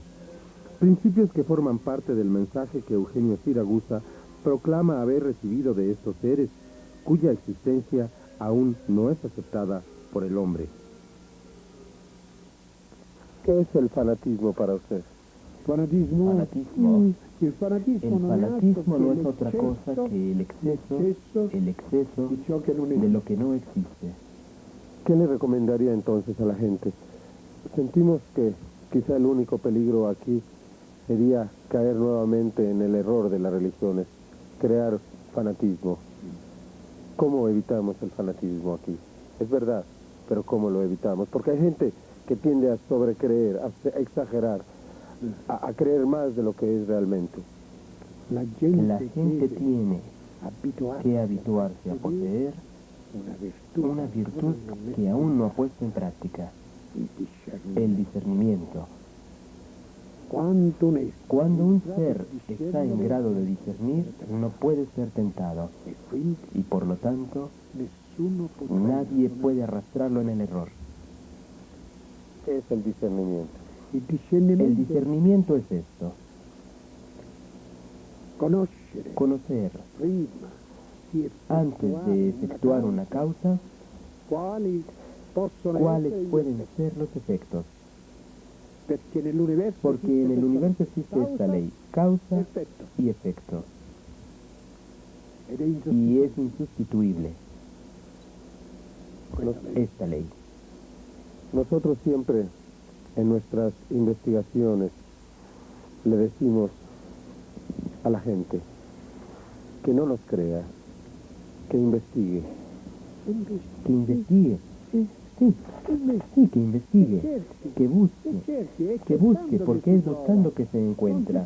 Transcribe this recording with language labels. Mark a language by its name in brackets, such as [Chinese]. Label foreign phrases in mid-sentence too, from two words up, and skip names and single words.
[Spanish] Principios que forman parte del mensaje que Eugenio Siragusa proclama haber recibido de estos seres, cuya existencia aún no es aceptada por el hombre. ¿Qué es el fanatismo para usted? Fanatismo. Fanatismo. [Italian] Il fanatismo, [Spanish] El fanatismo no es otra cosa que el exceso [Italian] di ciò che non [Spanish] de [Italian] esiste. [Spanish] lo que no existe. ¿Qué le recomendaría entonces a la gente? Sentimos que quizá el único peligro aquí sería caer nuevamente en el error de las religiones, crear fanatismo. ¿Cómo evitamos el fanatismo aquí? Es verdad, pero ¿cómo lo evitamos? Porque hay gente que tiende a sobrecreer, a exagerar, a creer más de lo que es realmente. [Italian] La [Spanish] La [Italian] gente [Spanish] gente [Italian] deve [Spanish] tiene [Italian] abituarsi [Spanish] que habituarse a poseer una virtud que aún no ha puesto en práctica, [Italian] il discernimento. [Spanish] el discernimiento. [Italian] Quando [Spanish] Cuando un ser está en grado de discernir, no puede ser tentado, [Italian] e quindi [Spanish] y por lo tanto, [Italian] nessuno potrà [Spanish] nadie puede arrastrarlo en el error. ¿Qué es el discernimiento? [Italian] il [Spanish] El [Italian] discernimento [Spanish] discernimiento es esto: [Italian] conoscere [Spanish] conocer [Italian] prima di [Spanish] antes de efectuar una causa [Italian] quali possono [Spanish] cuáles [Italian] essere gli [Spanish] pueden [Italian] effetti. [Spanish] ser los efectos, [Italian] Perché nell'universo [Spanish] porque [Italian] esiste [Spanish] en el [Italian] questa [Spanish] universo existe esta [Italian] causa, [Spanish] ley, causa [Italian] effetto, [Spanish] y efecto, [Italian] ed è [Spanish] y [Italian] insostituibile [Spanish] es insustituible [Italian] questa legge. [Spanish] esta ley. Nosotros siempre en nuestras investigaciones le decimos a la gente que no nos crea, que investigue. Que investigue, sí, que investigue, que busque, porque es buscando que se encuentra.